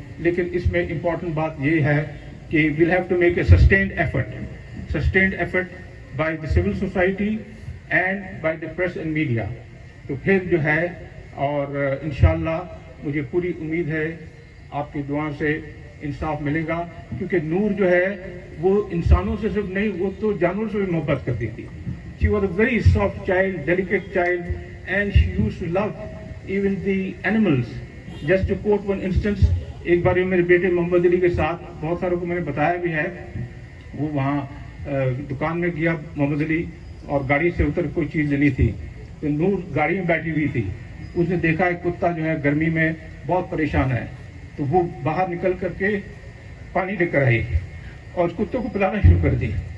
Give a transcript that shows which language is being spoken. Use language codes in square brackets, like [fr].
[ur] لیکن اس میں امپورٹنٹ بات یہ ہے کہ [en] We'll have to make a sustained effort by the civil society and by the press and media. [ur] تو پھر جو ہے، اور انشاءاللہ مجھے پوری امید ہے آپ کی دعا سے انصاف ملے گا، کیونکہ نور جو ہے وہ انسانوں سے صرف نہیں، وہ تو جانوروں سے بھی محبت کرتی تھی. [en] She was a very soft child, delicate child, and she used to love even the animals. Just to quote one instance, [ur] ایک بار میرے بیٹے محمد علی کے ساتھ، بہت ساروں کو میں نے بتایا بھی ہے، وہ وہاں دکان میں گیا محمد علی، اور گاڑی سے اتر کوئی چیز لینی تھی، تو نور گاڑی میں بیٹھی ہوئی تھی. اس نے دیکھا ایک کتا جو ہے گرمی میں بہت پریشان ہے، تو وہ باہر نکل کر کے پانی لے کر آئی اور اس کتے کو پلانا شروع کر دی.